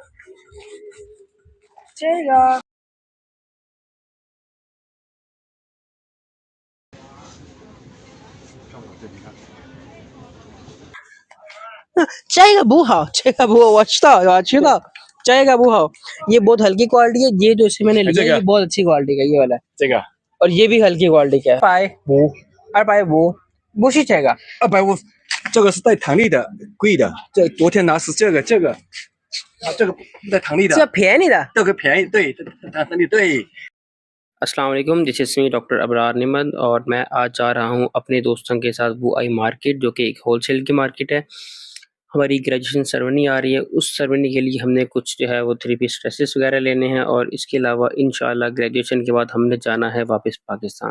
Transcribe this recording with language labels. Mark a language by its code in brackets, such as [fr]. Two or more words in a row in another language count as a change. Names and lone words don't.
[zh] 这个这个不好，这个不好，我知道，这个不好， [ur] یہ بہت ہلکی کوالٹی ہے، یہ جو اس سے میں نے لیا یہ بہت اچھی کوالٹی کا یہ والا ہے, [zh] 这个 [ur] اور یہ بھی ہلکی کوالٹی کا ہے. [zh] 250 不是这个 250，这个是带弹力的，贵的。这昨天拿是这个啊，这个带弹力的，这便宜的，这个便宜，对，这弹力对。 [ur] السلام علیکم, [en] This is me [ur] ڈاکٹر ابرار نمد اور میں آج جا رہا ہوں اپنے دوستوں کے ساتھ بوائی مارکیٹ، جو کہ ایک ہول سیل کی مارکیٹ ہے. हमारी [en] graduation ceremony [ur] آ رہی ہے، اس سیریمنی کے لیے ہم نے کچھ جو ہے وہ 3 [en] piece dresses [ur] وغیرہ لینے ہیں اور اس کے علاوہ ان شاء اللہ گریجویشن کے بعد ہم نے جانا ہے واپس پاکستان.